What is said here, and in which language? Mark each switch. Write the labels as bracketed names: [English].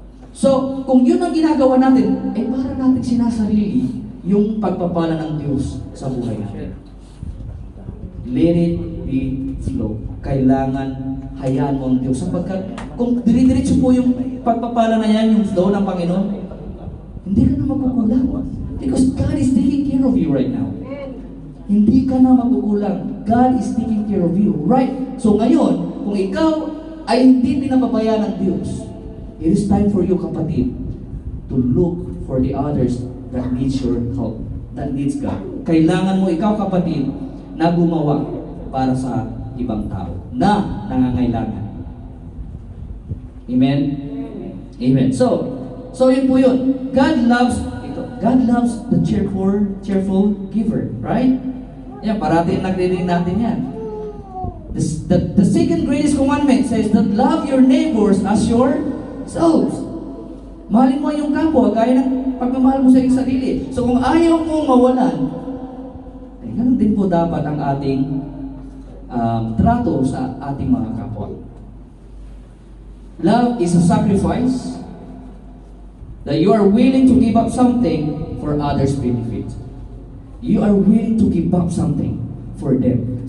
[Filipino] So, kung yun ang ginagawa natin, para natin sinasarili yung pagpapala ng Diyos sa buhay natin. [English] Let it be flow. [Filipino] Kailangan hayaan mo ang Diyos. Sapagkat kung dire-diretso po yung pagpapala na yan, yung flow ng Panginoon, hindi ka na magkukulang. [English] Because God is taking care of you right now. [Filipino] Hindi ka na magkukulang. [English] God is taking care of you. Right? [Filipino] So ngayon, kung ikaw ay hindi pinababayaan ng Diyos, [English] it is time for you, kapatid, to look for the others that needs your help, that needs God. [Filipino] Kailangan mo ikaw, kapatid, na gumawa para sa ibang tao na nangangailangan. Amen? Amen. So yun po yun. [English] God loves the cheerful giver. Right? [Filipino] Yan, parating nagre-read natin yan. [English] The second greatest commandment says that love your neighbors as yourselves. [Filipino] Mahalin mo yung kapwa, gaya ng pagmamahal mo sa iyong sarili. So kung ayaw mong mawalan, ganun din po dapat ang ating trato sa ating mga kapwa. [English] Love is a sacrifice that you are willing to give up something for others' benefit. You are willing to give up something for them.